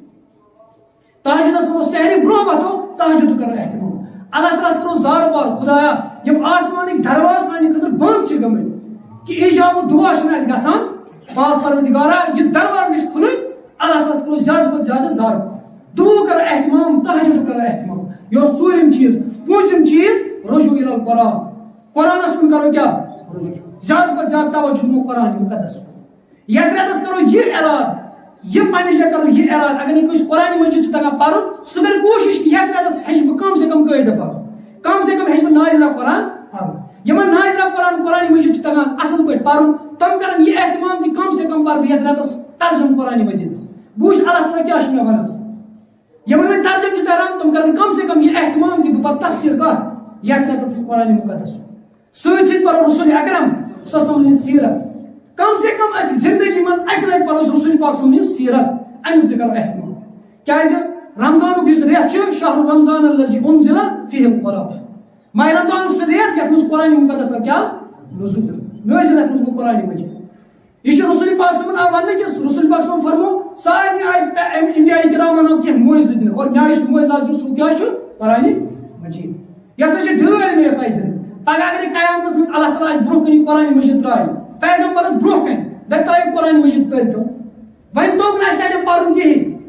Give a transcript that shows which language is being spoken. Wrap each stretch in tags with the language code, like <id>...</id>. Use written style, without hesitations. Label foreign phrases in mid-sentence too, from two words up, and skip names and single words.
<ks>تہجُدس وَتھو سحرِ برونٛہہ وَتھو تہجُد کرو احتمام اللہ تعالیٰ کرو زارٕ پار خدایا یِم آسمانٕکۍ درواز سانہِ خٲطرٕ بنٛد چھِ گٔمٕتۍ کہ ایجابُک دُعا چھُنہٕ اَسہِ گژھان پاک پروردگارا یہِ درواز گژھِ کھُلٕنۍ اللہ تعالیٰ کرو زیادٕ کھۄتہٕ زیادٕ زارٕ پار دُعا کرو احتمام تہجُد کرو احتمام یہ ژوٗرِم چیٖز پوٗنٛژِم چیٖز</ks> <ar>رجوع الی القرآن</ar> <ks>قرآنس کُن کرو کیٛاہ زیادٕ کھۄتہٕ زیادٕ توجہ دِمو قرآن مُقدس یتھ رٮ۪تس کرو یہِ ارادٕ یہِ پننہِ جایہِ کرو یہِ ارادٕ اگر نہٕ کٲنٛسہِ قرآنِ مجیٖد چھُ تگان پرُن سُہ کرِ کوٗشش کہِ یتھ رٮ۪تس ہیٚچھِ بہٕ</ks> <ur>کم سے کم</ur> <ks>قٲعدٕ پرُن</ks> <ur>کم سے کم</ur> <ks>ہیٚچھِ بہٕ نازِلہ قرآن پرُن یِمن نازِلہ قرآن مجیٖد چھُ تگان اصل پٲٹھۍ پرُن تِم کرن یہِ احتمام کہ</ks> <ur>کم سے کم</ur> <ks>پر بہٕ یتھ رٮ۪تس ترجم قرآنِ مجیٖدس بہٕ وٕچھِ اللہ تعالیٰ کیٛاہ چھُ مےٚ ونان یِمن وۄنۍ ترجم چھُ تران تِم کرن</ks> <ur>کم سے کم</ur> <ks>یہِ احتمام کہ بہٕ پرٕ تفسیٖر کتھ یتھ رٮ۪تس قرآنِ مُقدس سۭتۍ سۭتۍ پرو رسول اکرم</ks> <ar>صلی اللہ علیہ وسلم</ar> <ks>ہٕنٛز سیرت</ks> <ur>کم سے کم</ur> <ks>اکہِ زندگی منٛز اکہِ لٹہِ پرو رسول پاک</ks> <ar>صلی اللہ علیہ وسلم</ar> <ks>ہٕنٛز سیرت امیُک تہِ کرو احتمام کیٛازِ رمضانُک یُس رٮ۪تھ چھُ</ks> <ar>شہر رمضان الذی انزل فیہ القرآن</ar> <ks>ماہ رمضانُک سُہ رٮ۪تھ یتھ منٛز قرآنِ مُقدس کیٛاہ نٲزِل یتھ منٛز گوٚو قرآنِ مجیٖد یہ رسول پاک</ks> <ar>صلی اللہ علیہ وسلم</ar> <ks>آو وننہٕ کہ رسول پاک</ks> <ar>صلی اللہ علیہ وسلم</ar> <ks>فرمو سارنٕے آیہِ انبیاء کرامن کینٛہہ معجزٕ دِنہٕ اور مےٚ یُس معجزات دیُت سُہ کیٛاہ چھُ قرآنِ مجیٖد یہِ ہسا چھِ ڈٲلۍ مےٚ یۄس آیہِ دِنہٕ پگہہ اگر قیامتس منٛز اللہ تعالیٰ آسہِ برونٛہہ کَنہِ قرآنِ مجیٖد ترٛایہِ پیغمبرس برونٛہہ کَنہِ دپہِ ترٛٲیِو قرآنِ مجیٖد پٔرۍتو وۄنۍ توٚگ نہٕ اَسہِ تَتٮ۪ن پرُن کِہیٖنۍ</ks>